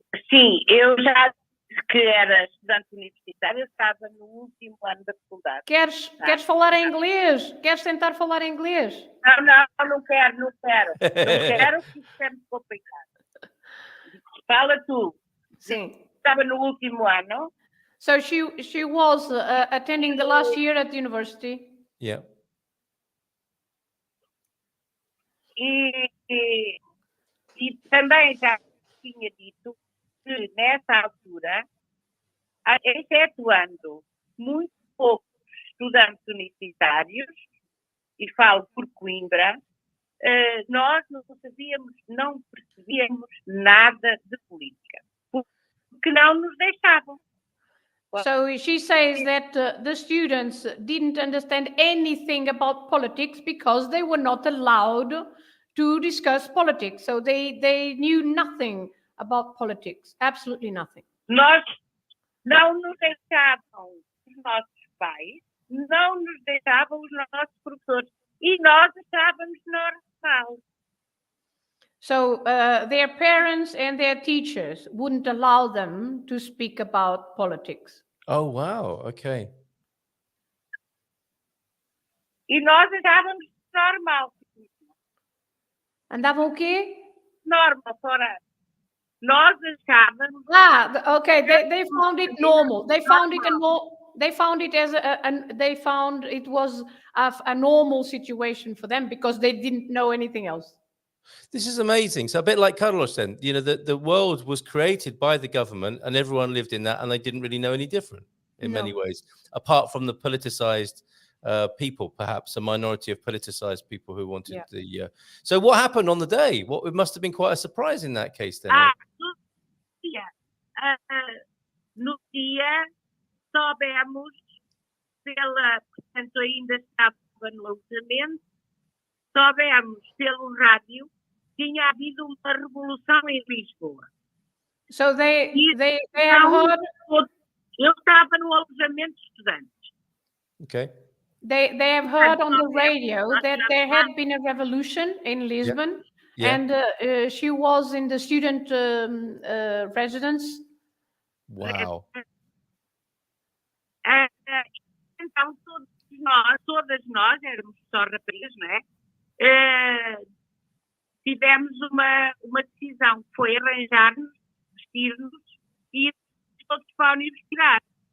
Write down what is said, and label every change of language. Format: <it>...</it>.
<pt>Sim, eu já disse que era estudante universitária, eu estava no último ano da faculdade. Queres falar em inglês? Queres tentar falar em inglês? Não quero. Não quero, porque isso é muito complicado. Fala tu. Sim. Estava no último ano.</pt> <en>So she was attending the last year at the university. Yeah.</en> <pt>E também já tinha dito que nessa altura, excetuando muito poucos estudantes universitários, e falo por Coimbra, nós não percebíamos sabíamos nada de política, porque não nos deixavam.</pt> <en>So she says that the students didn't understand anything about politics because they were not allowed to discuss politics. So they knew nothing about politics, absolutely nothing.</en> <pt>Nós não nos deixavam os nossos pais, não nos deixavam os nossos professores, e nós achávamos normal.</pt> <en>So their parents and their teachers wouldn't allow them to speak about politics. Oh, wow. Okay.</en> <pt>E nós achávamos normal. Andavam o quê? Normal, fora. Nós achávamos.</pt> <en>Okay. They found it normal. They found it they found it as they found it was a normal situation for them because they didn't know anything else. This is amazing. So a bit like Carlos then, you know, the world was created by the government and everyone lived in that and they didn't really know any different in many ways, apart from the politicized people, perhaps a minority of politicized people who wanted the... So what happened on the day? It must have been quite a surprise in that case then.</en> <pt>No dia soubemos portanto ainda estava no alojamento, soubemos pelo rádio que tinha havido uma revolução em Lisboa.</pt> <en>So they have heard.</en> <pt>Eu estava no alojamento de estudantes.</pt> <en>Okay. They have heard on the radio that there had been a revolution in Lisbon, and she was in the student residence. Wow.</en> <pt>Então todas nós éramos só rapazes, não é? Tivemos uma decisão, que foi arranjar-nos, vestir-nos e ir todos para a universidade.</pt>